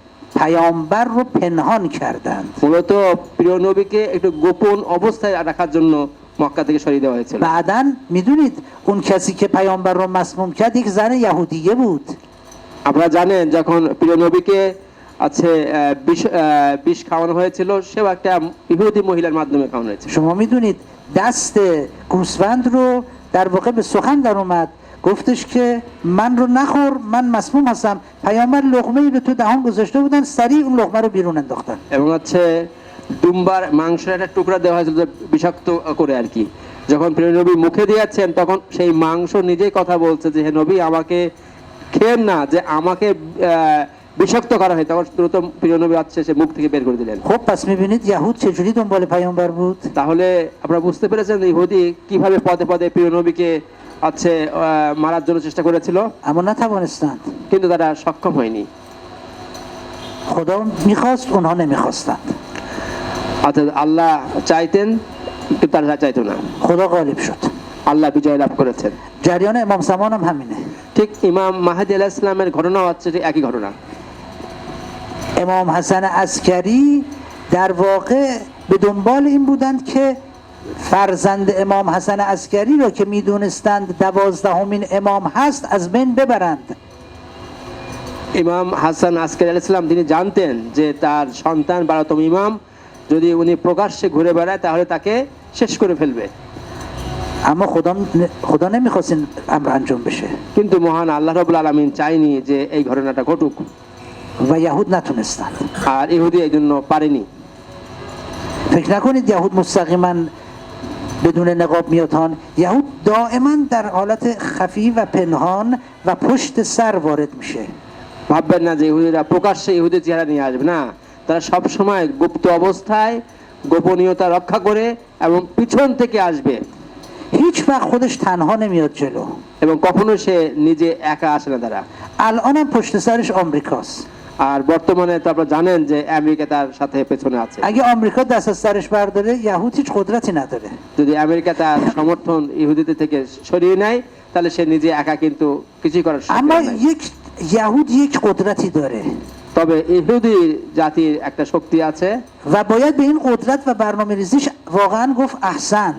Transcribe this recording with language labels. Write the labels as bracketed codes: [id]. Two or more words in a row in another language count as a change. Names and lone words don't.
[fa] پیامبر رو پنهان کردند. [bn] মূলত প্রিয় নবীকে একটু গোপন অবস্থায় রাখার জন্য মক্কা থেকে সরিয়ে দেওয়া হয়েছিল। [fa] بعداً میدونید اون کسی که پیامبر رو مسموم کرد یک زن یهودیه بود. [bn] আপনারা জানেন যখন প্রিয় নবীকে বিষ খাওয়ানো হয়েছিল, সেও একটা ইহুদি মহিলার মাধ্যমে খাওয়ানো হয়েছিল। [fa] شما میدونید دست گوسفند رو در واقع به سخن در اومد، گفتش که من رو نخور، من مسموم هستم. پیامبر لقمه‌ای به تو دهان گذاشته بودن، سریع اون لقمه رو بیرون انداختن. [bn] এবং দুম্বার মাংসের একটা টুকরা দেওয়া হয়েছিল বিষাক্ত করে আর কি। যখন প্রিয় নবী মুখে দিয়েছেন, তখন সেই মাংস নিজেই কথা বলছে যে হে নবী, আমাকে খেয়েন না, যে আমাকে বিষাক্ত করা হয়। তখন দ্রুত প্রিয় নবী সে মুখ থেকে বের করে দিলেন। [fa] خب پس میبینید یهود چجوری دنبال پیامبر بود. [bn] তাহলে আপনারা বুঝতে পেরেছেন ইহুদি কিভাবে পদে পদে প্রিয় নবীকে মারার জন্য চেষ্টা করেছিল, [fa] اما نتوانستند. [bn] কিন্তু তারা সক্ষম হয়নি। [fa] خدا میخواست، اونها نمیخواستند. [bn] অর্থাৎ আল্লাহ চাইতেন কিন্তু তারা চাইতো না। [fa] خدا غالب شد. [bn] আল্লাহ বিজয় লাভ করেছেন। [fa] جریان امام زمان هم همینه. [bn] ঠিক ইমাম মাহদী [ar] عليه السلام [bn] ঘটনা একই ঘটনা। [fa] امام حسن عسکری در واقع به دنبال این بودند که فرزند امام حسن عسکری را که میدونستند 12مین امام هست از بین ببرند. [bn] ইমাম হাসান আসকারী [ar] عليه السلام [bn] তিনি জানতেন যে তার সন্তান 12তম ইমাম যদি উনি প্রকাশ্যে ঘুরে বেড়ায় তাহলে তাকে শেষ করে ফেলবে। [fa] اما خدا نمیخواست این امر انجام بشه [bn] কিন্তু মহান [ar] الله رب العالمين [bn] চাইনি যে এই ঘটনাটা ঘটুক, [fa] و یهود نتونستند. [bn] আর ইহুদি এই জন্য পারেনি। [fa] فکر نکنید یهود مستقیما بدون نقاب میاد. یهود دائما در حالت خفی و پنهان و پشت سر وارد میشه. [bn] ভাববেন না যে ইহুদিরা প্রকাশ্যে ইহুদি চেহারা নিয়ে আসবে না, তারা সব সময় গুপ্ত অবস্থায় গোপনীয়তা রক্ষা করে এবং পিছন থেকে আসবে। [fa] هیچ وقت خودش تنها نمیاد جلو. [bn] এবং কখনো সে নিজে একা আসে না তারা। [fa] الانم پشت سرش آمریکاست. [bn] আর বর্তমানে তো আপনারা জানেন যে আমেরিকা তার সাথে পেছনে আছে। [fa] اگه آمریکا دست از سرش برداره یهود هیچ قدرتی نداره. [bn] যদি আমেরিকা তার সমর্থন ইহুদিদের থেকে সরিয়ে নেয় তাহলে সে নিজে একা কিন্তু কিছুই করার সুযোগ [fa] اما [bn] নাই। [fa] یک یهود یک قدرتی داره [bn] তবে ইহুদি জাতির একটা শক্তি আছে, [fa] و باید به این قدرت و برنامه ریزیش واقعا گفت احسنت.